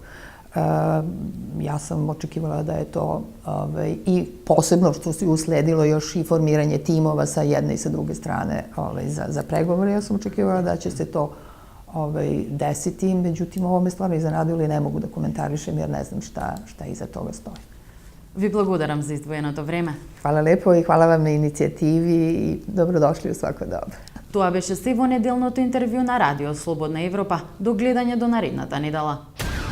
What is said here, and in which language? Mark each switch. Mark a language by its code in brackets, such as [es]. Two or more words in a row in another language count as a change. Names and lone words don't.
[sr] Ja sam očekivala da je to i posebno što se usledilo još i formiranje timova sa jedne i sa druge strane za pregovore. Ja sam očekivala da će se to desiti, međutim ovo me stvarno iznenadilo i ne mogu da komentarišem jer ne znam šta iza toga stoji. [mk] Ви благодарам за издвоеното време. [sr] Hvala lepo i hvala vam na inicijativi i dobrodošli u svako doba. [mk] Тоа беше се во неделното интервју на Радио Слободна Европа. До гледање до наредната недела.